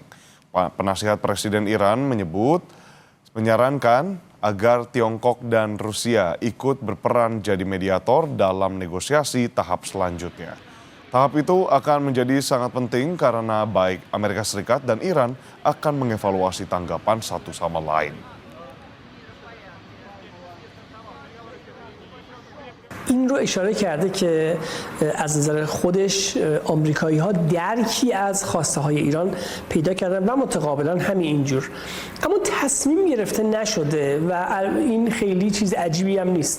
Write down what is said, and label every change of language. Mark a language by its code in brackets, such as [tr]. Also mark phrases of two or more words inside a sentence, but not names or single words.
[id] Penasihat Presiden Iran menyarankan agar Tiongkok dan Rusia ikut berperan jadi mediator dalam negosiasi tahap selanjutnya. Tahap itu akan menjadi sangat penting karena baik Amerika Serikat dan Iran akan mengevaluasi tanggapan satu sama lain. [fa] این رو اشاره کرده که از نظر خودش آمریکایی‌ها درکی از خواسته های ایران پیدا کردن و متقابلا همین اینجور، اما تصمیم گرفته نشده و این خیلی چیز عجیبی هم نیست.